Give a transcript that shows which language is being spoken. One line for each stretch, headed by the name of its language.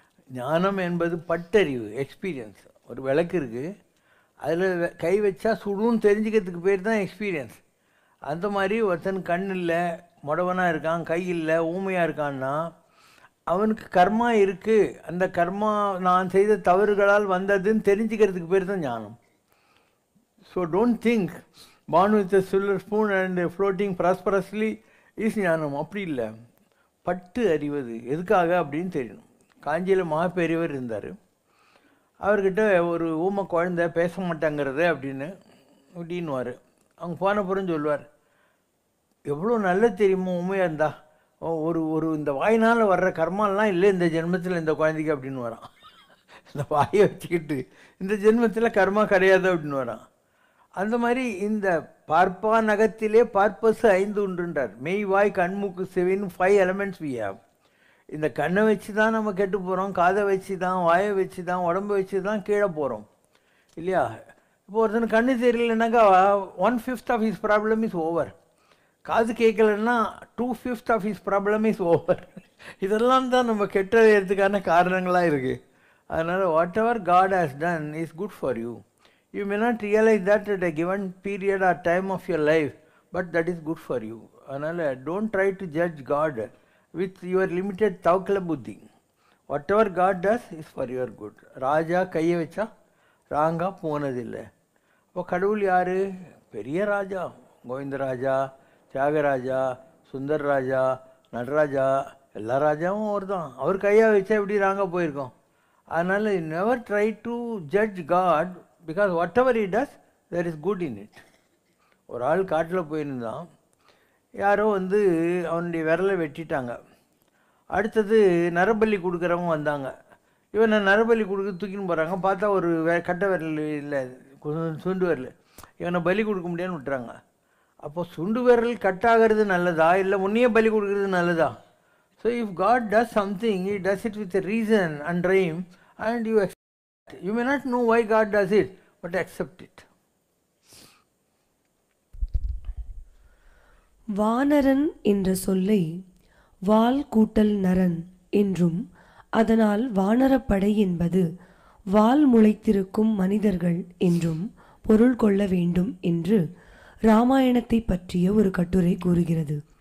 Tamil: ஞானம் என்பது பட்டறிவு, எக்ஸ்பீரியன்ஸ். ஒரு விளக்கு இருக்குது, அதில் கை வச்சா சுடுன்னு தெரிஞ்சுக்கிறதுக்கு பேர் தான் எக்ஸ்பீரியன்ஸ். அந்த மாதிரி ஒருத்தன் கண் இல்லை, முடவனாக இருக்கான், கை இல்லை, ஊமையாக இருக்கான்னா அவனுக்கு கர்மா இருக்குது. அந்த கர்மா நான் செய்த தவறுகளால் வந்ததுன்னு தெரிஞ்சுக்கிறதுக்கு பேர் தான் ஞானம்.
English: So don't think born with a silver spoon and floating prosperously is ஞானம்.
Tamil: அப்படி இல்லை. பட்டு அறிவது எதுக்காக அப்படின்னு தெரியணும். காஞ்சியில் மகாபெரியவர் இருந்தார். அவர்கிட்ட ஒரு ஊமை குழந்தை பேச மாட்டாங்கிறது அப்படின்னுவார். அவங்க போன புறம் சொல்லுவார், எவ்வளோ நல்லது தெரியுமோ ஊமையாக இருந்தா, ஒரு இந்த வாயினால் வர்ற கர்மாலாம் இல்லை இந்த ஜென்மத்தில் இந்த குழந்தைக்கு அப்படின்னு வரான். இந்த வாயை வச்சுக்கிட்டு இந்த ஜென்மத்தில் கர்மா கிடையாது அப்படின்னு வரான். அந்த மாதிரி இந்த பார்ப்பா நகத்திலே பார்ப்பஸ் 5 உண்டுன்றார். மெய் வாய் கண்மூக்கு செவின்னு 5
English: Elements we have.
Tamil: இந்த கண்ணை வச்சு தான் நம்ம கெட்டு போகிறோம், காதை வச்சு தான், வாயை வச்சு தான், உடம்பை வச்சு தான் கீழே போகிறோம் இல்லையா? இப்போ ஒருத்தனுக்கு கண்ணு தெரியலனாக்கா
English: 1/5 of his problem is over.
Tamil: காது கேட்கலன்னா
English: 2/5 of his problem is over.
Tamil: இதெல்லாம் தான் நம்ம கெட்டதுக்கான காரணங்களாக இருக்குது. அதனால்
English: Whatever God has done is good for you. You may not realize that at a given period or time of your life, but that is good for you.
Tamil: அதனால்
English: don't try to judge God with your limited
Tamil: தவக்கல புத்தி.
English: Whatever God does is for your good.
Tamil: ராஜா கையை வச்சா ராங்கா போனதில்லை. இப்போ கடவுள் யார்? பெரிய ராஜா. கோவிந்தராஜா, தியாகராஜா, சுந்தர்ராஜா, நடராஜா, எல்லா ராஜாவும் அவர் தான். அவர் கையை வச்சா எப்படி ராங்கா போயிருக்கோம்? அதனால்
English: never try to judge God, because whatever he does, there is good in it.
Tamil: ஒரு ஆள் காட்டில் போயிருந்தான். யாரோ அவனுடைய விரலை வெட்டிட்டாங்க. அடுத்தது நரபலி கொடுக்குறவங்க வந்தாங்க. இவனை நரபலி கொடுக்க தூக்கின்னு போகிறாங்க. பார்த்தா ஒரு கட்டை விரல் இல்லை, சுண்டு விரல். இவனை பலி கொடுக்க முடியாதுன்னு விட்டுறாங்க. அப்போ சுண்டு விரல் கட்டாகிறது நல்லதா இல்லை முன்னையே பலி கொடுக்கறது நல்லதா?
English: So if God does something, he does it with a reason and rhyme, and you accept. You may not know why God does it, but accept it.
Tamil: வானரன் என்ற சொல்லை வால் கூட்டல் நரன் என்றும், அதனால் வானரப்படை என்பது வால் முளைத்திருக்கும் மனிதர்கள் என்றும் பொருள் கொள்ள வேண்டும் என்று இராமாயணத்தை பற்றிய ஒரு கட்டுரை கூறுகிறது.